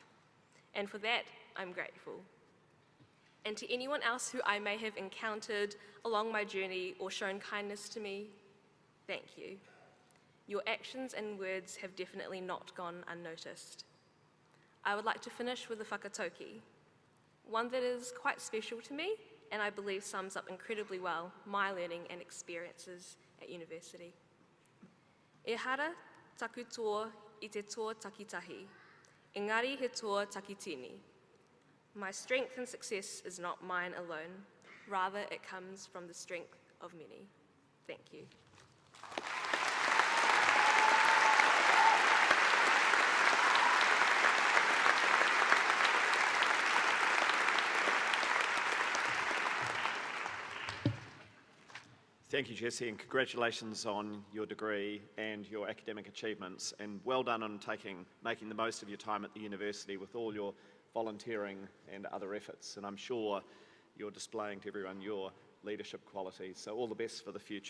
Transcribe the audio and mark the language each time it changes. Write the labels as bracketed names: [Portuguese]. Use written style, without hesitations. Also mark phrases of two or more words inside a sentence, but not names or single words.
[English] And for that, I'm grateful. And to anyone else who I may have encountered along my journey or shown kindness to me, thank you. Your actions and words have definitely not gone unnoticed. I would like to finish with a whakatoki, one that is quite special to me and I believe sums up incredibly well my learning and experiences at university. [Māori] E hara taku toa I te toa takitahi, engari he toa takitini. [English] My strength and success is not mine alone, rather it comes from the strength of many. Thank you. Thank you, Jessie, and congratulations on your degree and your academic achievements, and well done on making the most of your time at the university with all your volunteering and other efforts, and I'm sure you're displaying to everyone your leadership qualities, so all the best for the future.